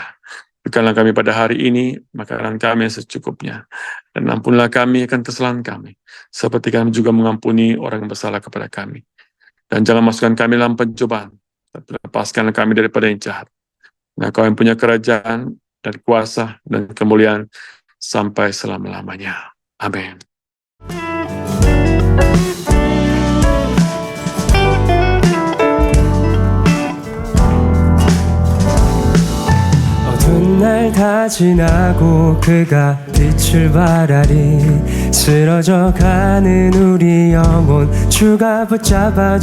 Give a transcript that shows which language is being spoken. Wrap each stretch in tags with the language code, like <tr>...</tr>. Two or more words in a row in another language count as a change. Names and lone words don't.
<id>Berikanlah kami pada hari ini makanan kami yang secukupnya, dan ampunilah kami akan kesalahan kami, seperti kami juga mengampuni orang yang bersalah kepada kami. Dan jangan masukkan kami dalam pencobaan, tapi lepaskanlah kami daripada yang jahat. Nah, Kau yang punya kerajaan dan kuasa dan kemuliaan sampai selama-lamanya. Amin.</id> <ko>어두운 날 다 지나고 그가 빛을 발하리 쓰러져 가는 우리 영혼 주가 붙잡아</ko>